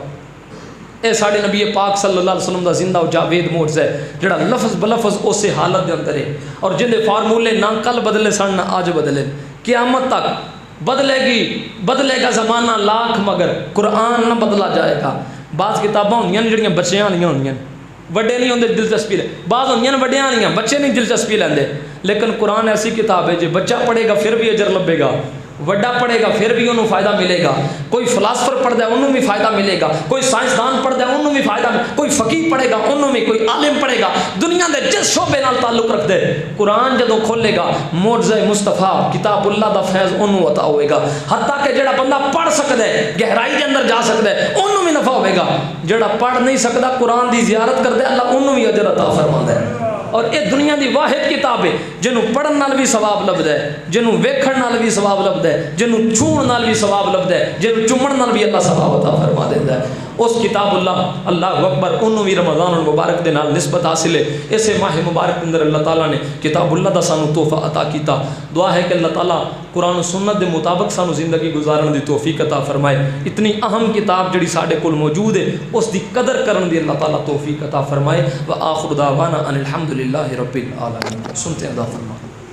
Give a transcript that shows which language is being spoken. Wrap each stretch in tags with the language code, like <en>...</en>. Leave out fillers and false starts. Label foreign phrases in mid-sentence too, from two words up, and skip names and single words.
<pa>اے ساڑھے نبی پاک صلی اللہ علیہ وسلم دا زندہ و جاوید معجزہ ہے جڑا لفظ بلفظ اسے حالت دے اندر ہے، اور جن دے فارمولے نہ کل بدلے سن نہ آج بدلے، قیامت تک</pa> <ur>بدلے گا زمانہ لاکھ مگر قرآن نہ بدلا جائے گا۔</ur> <pa>بعض کتاباں ہوندیاں نے جڑیاں بچیاں والیاں ہوندیاں، وڈے نہیں ہوندے دلچسپی لے، بعض ہوندیاں نے وڈیاں والیاں بچے نہیں دلچسپی لیندے، لیکن قرآن ایسی کتاب ہے جو بچہ پڑھے گا پھر بھی اجر لبے گا، وڈا پڑھے گا پھر بھی انہوں فائدہ ملے گا، کوئی فلاسفر پڑھ دے انہوں بھی فائدہ ملے گا، کوئی سائنسدان پڑھ دے انہوں بھی فائدہ ملے گا، کوئی فقیہ پڑھے گا انہوں بھی، کوئی عالم پڑھے گا، دنیا دے جس شعبے نال تعلق رکھ دے قرآن جدوں کھولے گا معجزہ مصطفیٰ کتاب اللہ دا فیض انہوں عطا ہوئے گا۔ حتیٰ کہ جڑا بندہ پڑھ سکتا ہے گہرائی دے اندر جا سکتا ہے انہوں بھی نفع ہوئے گا، جڑا پڑھ نہیں سکتا قرآن دی زیارت کر دے اللہ انہوں بھی اجر عطا فرما دے۔ اور یہ دنیا دی واحد کتاب ہے جنوں پڑھن نال بھی ثواب لبدا ہے، جنوں ویکھن نال بھی ثواب لبدا ہے، جنوں چھوڑن نال بھی ثواب لبدا ہے، جنوں چومن نال بھی اللہ ثواب عطا فرما دیندا ہے۔ اس کتاب</pa> <ar>اللہ اکبر</ar> <pa>انہوں بھی رمضان المبارک دے نال نسبت حاصل ہے۔ اسے ماہ مبارک اندر اللہ تعالیٰ نے کتاب اللہ دا سانو تحفہ عطا کیتا۔ دعا ہے کہ اللہ تعالیٰ قرآن و سنت دے مطابق سانو زندگی گزارن دی توفیق عطا فرمائے۔ اتنی اہم کتاب جڑی ساڈے کول موجود ہے اس دی قدر کرن دی اللہ تعالیٰ توفیق عطا فرمائے۔</pa> <ar>وآخر دعوانا ان الحمدللہ رب العالمین۔</ar> <ur>سنتے ہیں دعا فرما۔</ur>